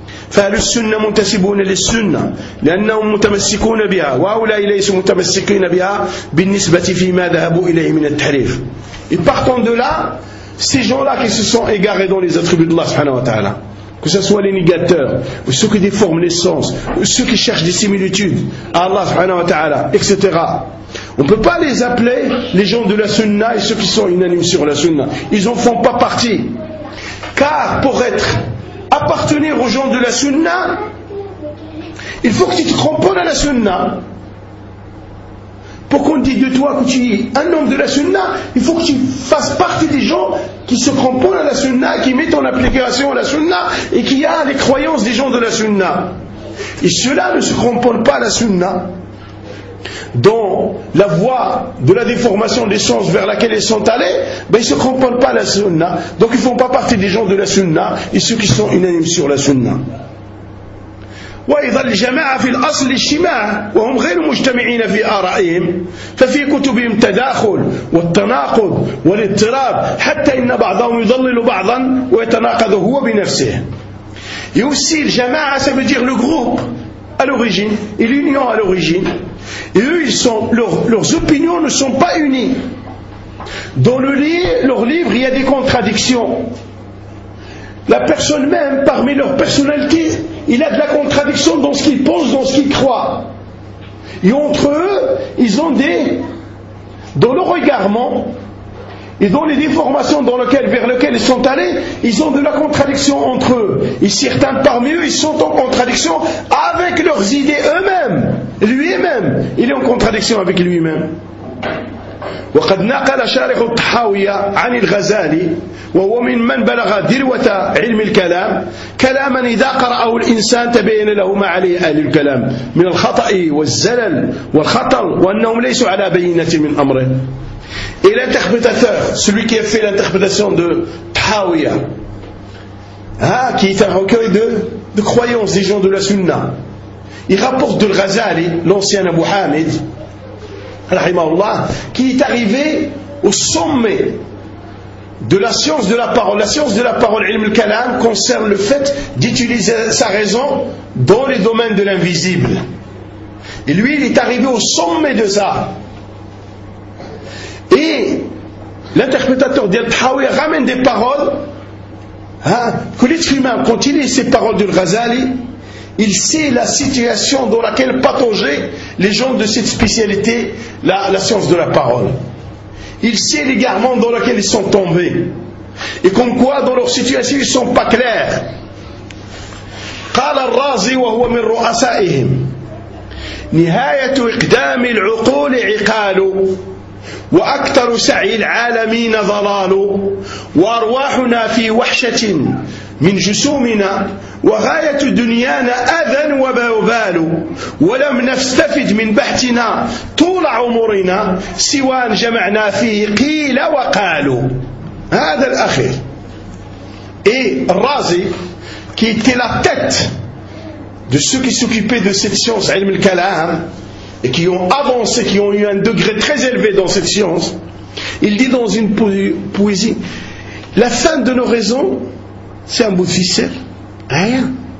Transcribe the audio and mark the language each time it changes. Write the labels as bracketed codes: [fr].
[ar] فأهل السنة منتسبون للسنة لأنهم متمسكون بها وهؤلاء ليسوا متمسكين بها بالنسبة فيما ذهبوا إليه من التحريف. [fr] Et partant de là, ces gens-là qui se sont égarés dans les attributs d'Allah subhanahu wa ta'ala, que ce soit les négateurs, ou ceux qui déforment les sens, ou ceux qui cherchent des similitudes à Allah subhanahu wa ta'ala, etc. On ne peut pas les appeler les gens de la sunna et ceux qui sont unanimes sur la sunna. Ils n'en font pas partie. Car pour être appartenir aux gens de la sunna, il faut que tu te cramponnes à la sunna. Pour qu'on dise de toi que tu es un homme de la sunna, il faut que tu fasses partie des gens qui se cramponnent à la sunna, qui mettent en application la sunna et qui a les croyances des gens de la sunna. Et ceux-là ne se cramponnent pas à la sunna, dans la voie de la déformation des sens vers laquelle ils sont allés, ben ils ne se comprennent pas à la sunna. Donc ils ne font pas partie des gens de la sunna et ceux qui sont unanimes sur la sunna. [ar] وإذا الجماعة في الأصل اجتماع وهم غير مجتمعين في آرائهم ففي كتبهم تداخل والتناقض والاضطراب حتى إن بعضهم يضلل بعضا ويتناقض هو بنفسه. يوسي الجماعة سبجيغ لغروب [fr] à l'origine, et l'union à l'origine, et eux, ils sont, leurs opinions ne sont pas unies. Dans leur livre, il y a des contradictions. La personne même, parmi leur personnalité, il a de la contradiction dans ce qu'ils pensent, dans ce qu'ils croient. Et entre eux, ils ont dans leur égarement, et dans les déformations vers lesquelles ils sont allés, ils ont de la contradiction entre eux. Et certains parmi eux, ils sont en contradiction avec leurs idées eux-mêmes. Lui-même, il est en contradiction avec lui-même. [ar] وقد نقل شارح الطحاوية عن الغزالي وهو من بلغ دروة علم الكلام كلاما إذا قرأه الإنسان تبين له ما عليه أهل الكلام من الخطأ والزلل والخطل وأنهم ليسوا على بينة من أمره. [fr] Et l'interprétateur, celui qui a fait l'interprétation de Tahawiya, hein, qui est un recueil de croyances des gens de la Sunna, il rapporte de l'Ghazali, l'ancien Abu Hamid, rahimahullah, qui est arrivé au sommet de la science de la parole. La science de la parole, ilm al-kalam, concerne le fait d'utiliser sa raison dans les domaines de l'invisible. Et lui, il est arrivé au sommet de ça. Et l'interprétateur d'Al-Tahawi ramène des paroles, hein, que l'être humain, quand il lit ces paroles du Ghazali, il sait la situation dans laquelle pataugeaient les gens de cette spécialité, la science de la parole. Il sait l'égarement dans lequel ils sont tombés. Et comme quoi, dans leur situation, ils ne sont pas clairs. [ar] قال الرازي وهو من رؤسائهم نهاية إقدام العقول عقال وأكثر سعي العالمين ضلال وأرواحنا في وحشة من جسومنا وغاية دنيانا أذى وبوبال ولم نستفد من بحثنا طول عمرنا سوى أن جمعنا فيه قيل وقالوا. هذا الأخير. [fr] Et Razi, qui était la tête de ceux qui s'occupaient de cette science, ilm al-kalam, et qui ont avancé, qui ont eu un degré très élevé dans cette science, il dit dans une poésie, la fin de nos raisons, c'est un bout de ficelle, rien.